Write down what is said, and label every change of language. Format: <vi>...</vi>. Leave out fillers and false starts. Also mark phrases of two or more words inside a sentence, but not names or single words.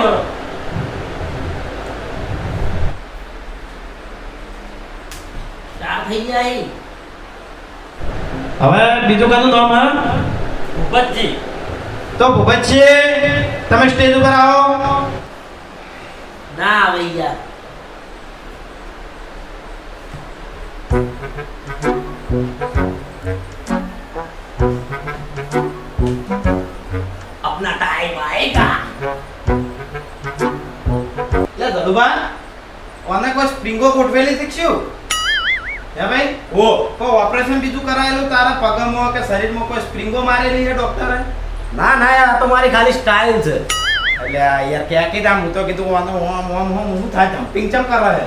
<gu>ચાર થઈ જાય. હવે બીજું કાનું નામ હે? ભૂપતજી. તો ભૂપતજી, તમે સ્ટેજ ઉપર આવો. ના આવે યાર.</gu> <hi>अपना टाइम आएगा.</hi> <gu>લે ધનુભા, ઓને કોઈ સ્પ્રિંગો ગોઠવેલી શીખ્યું હે ભાઈ? ઓ કોઈ ઓપરેશન બીજું કરાયેલું તારા પગમાં કે શરીરમાં? કોઈ સ્પ્રિંગો મારેલી છે ડોક્ટરે? ના ના યાર, આ તો મારી ખાલી સ્ટાઇલ છે. એટલે યાર ક્યાં કીધા, હું તો કીધું ઓને ઓમ ઓમ ઓમ હું થાય જમ્પિંગ ચમ કરે છે.</gu>